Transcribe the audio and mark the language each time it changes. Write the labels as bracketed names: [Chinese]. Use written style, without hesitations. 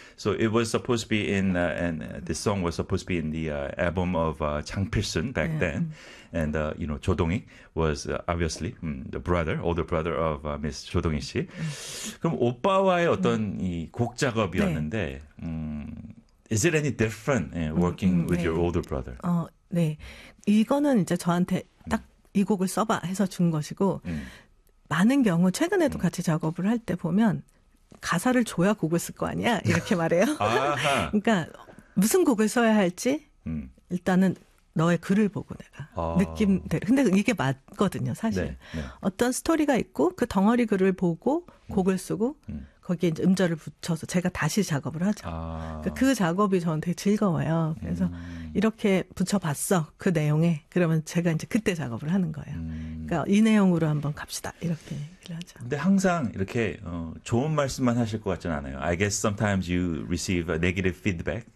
[English] So it was supposed to be in and this song was supposed to be in the album of 장필순 back then. And you know 조동익 was obviously the brother, older brother of Miss 조동익 씨. [Korean] 그럼 오빠와의 어떤 이곡 작업이었는데. [English] Is it any different working with your [Korean] 네. [English] older brother? [Korean] 네. 이거는 이제 저한테 딱이 곡을 써봐 해서 준 것이고, 많은 경우, 최근에도 같이 작업을 할때 보면, 가사를 줘야 곡을 쓸거 아니야? 이렇게 말해요. 그러니까, 무슨 곡을 써야 할지, 일단은 너의 글을 보고 내가. 느낌대로. 근데 이게 맞거든요, 사실. 어떤 스토리가 있고, 그 덩어리 글을 보고, 곡을 쓰고, 거기에 이제 음절을 붙여서 제가 다시 작업을 하죠. 그 작업이 저는 되게 즐거워요. 그래서 이렇게 붙여봤어. 그 내용에. 그러면 제가 이제 그때 작업을 하는 거예요. 그러니까 이 내용으로 한번 갑시다. 이렇게 얘기를 하죠. 근데 항상 이렇게 좋은 말씀만 하실 것 같진 않아요. [English] I guess sometimes you receive a negative feedback.